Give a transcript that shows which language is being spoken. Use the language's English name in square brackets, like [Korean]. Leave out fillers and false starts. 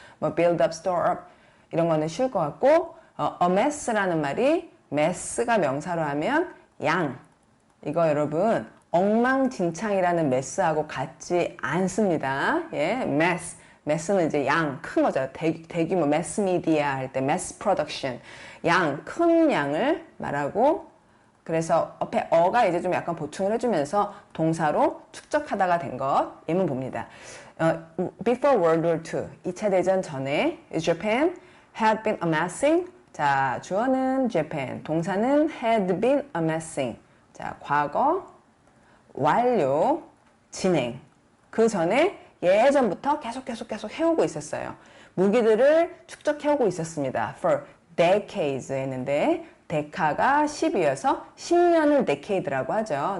[Korean] 뭐 build up, store up 이런 거는 쉬울 것 같고 a mess라는 말이 mess가 명사로 하면 양. 이거 여러분 엉망진창이라는 mess하고 같지 않습니다. 예, mess. mess는 이제 양, 큰 거죠. 대규모 mass media 할 때 mass production. 양, 큰 양을 말하고 그래서 앞에 어가 이제 좀 약간 보충을 해주면서 동사로 축적하다가 된 것 예문 봅니다. [English] Before World War II, [Korean] 2차 대전 전에 [English] Japan had been amassing. [Korean] 자, 주어는 Japan, 동사는 had been amassing. 자, 과거, 완료, 진행. 그 전에 예전부터 계속 해오고 있었어요. 무기들을 축적해오고 있었습니다. [English] For decades [Korean] 했는데 데카가 10이어서 10년을 decade라고 하죠.